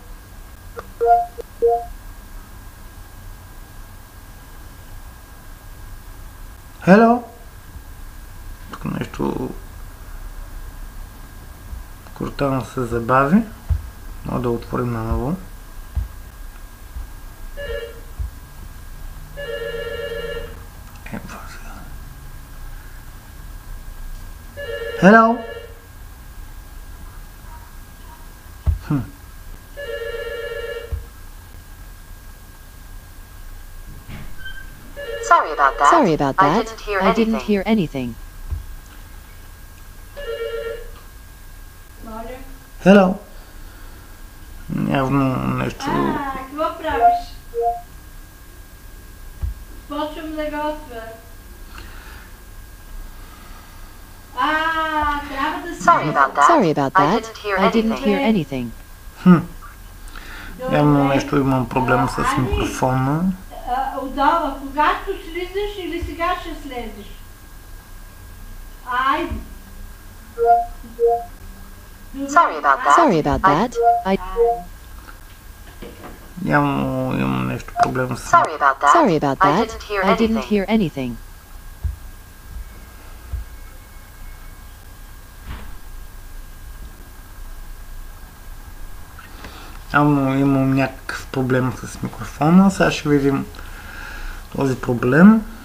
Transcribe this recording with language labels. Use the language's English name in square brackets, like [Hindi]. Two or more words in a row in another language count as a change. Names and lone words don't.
[English] Hello! [Bulgarian] Тук нещо Cortana се забави. Може да отворим наново. [English] Hello! Sorry about that. I didn't hear anything. Hello! [Bulgarian] Явно нещо... Какво правиш? Почвам да готвя. Трябва да си... [English] Sorry about that. I didn't hear anything. [Bulgarian] Явно нещо имам проблем с микрофона. Отдава, когато слизаш или сега ще слезеш? Айде. [English] Sorry about that. [Bulgarian] Явно имам нещо проблем с... [English] Sorry about that. I didn't hear anything. [Bulgarian] Явно имам някакъв проблем с микрофона. Сега ще видим този проблем.